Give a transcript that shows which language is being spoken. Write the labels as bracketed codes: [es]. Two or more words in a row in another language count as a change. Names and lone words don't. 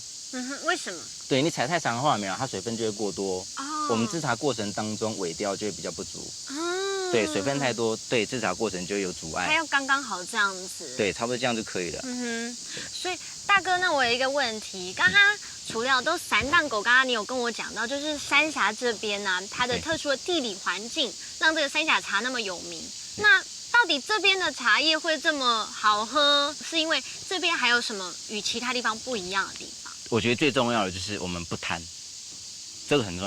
[zh] 為什麼？對，你採太長的話，沒有，它水分就會過多。我們製茶過程當中，尾調就會比較不足。對，水分太多，對製茶過程就會有阻礙。它要剛剛好這樣子。對，差不多這樣就可以了。所以大哥，那我有一個問題，剛剛除了都散档狗，刚刚你有跟我讲到，就是三峡这边呢、它的特殊的地理环境，让这个三峡茶那么有名。那到底这边的茶叶会这么好喝，是因为这边还有什么与其他地方不一样的地方？我觉得最重要的就是我们不贪，这个很重要。